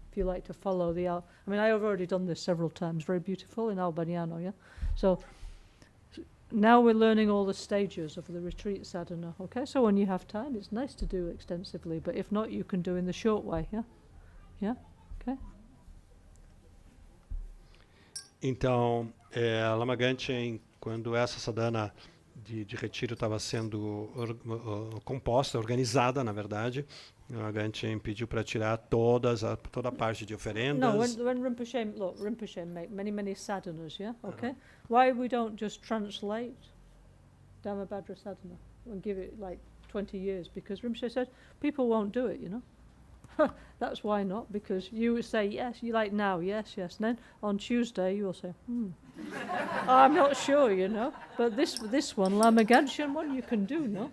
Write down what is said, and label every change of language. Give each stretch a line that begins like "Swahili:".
English: If you like to follow the, I mean, I have already done this several times, very beautiful in Albaniano, yeah? So now we're learning all the stages of the retreat sadhana, okay? So when you have time, it's nice to do extensively, but if not, you can do in the short way, yeah? Yeah? Okay.
Portuguese: Então, Lama Ganchen, quando essa sadhana de retiro estava sendo composta, organizada, na verdade, a Ganchen pediu para tirar toda a parte de oferendas.
English: No, when Rinpoche make many sadhanas, yeah? Okay. Why we don't just translate Dhammabhadra sadhana and give it like 20 years? Because Rinpoche said people won't do it, you know? That's why not, because you would say yes, you like now, yes, and then on Tuesday you will say, I'm not sure, you know, but this one, Lama Ganchen one, you can do, no?